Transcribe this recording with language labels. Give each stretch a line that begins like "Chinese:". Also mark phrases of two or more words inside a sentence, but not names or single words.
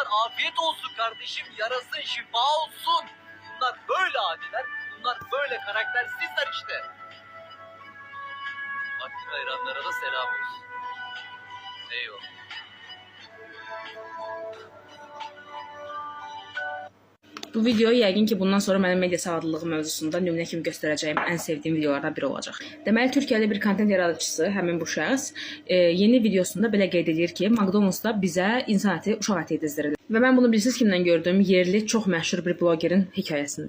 Turkish: Afiyet olsun kardeşim, yarasın, şifa olsun. Bunlar böyle adiler, bunlar böyle karaktersizler işte. Vakti hayranlara da selam olsun. Eyvallah.
Azerbaijani: Bu video yəqin ki, bundan sonra mənim media savadlılığı mövzusunda nümunə kimi göstərəcəyim ən sevdiyim videolardan biri olacaq. Deməli, Türkiyədə bir kontent yaradıcısı, həmin bu şəxs, yeni videosunda belə qeyd edir ki, McDonald's-da bizə insan əti, uşaq əti yedizdirir. Və mən bunu bilirsiniz kimdən gördüm? Yerli, çox məşhur bir blogerin hekayəsində.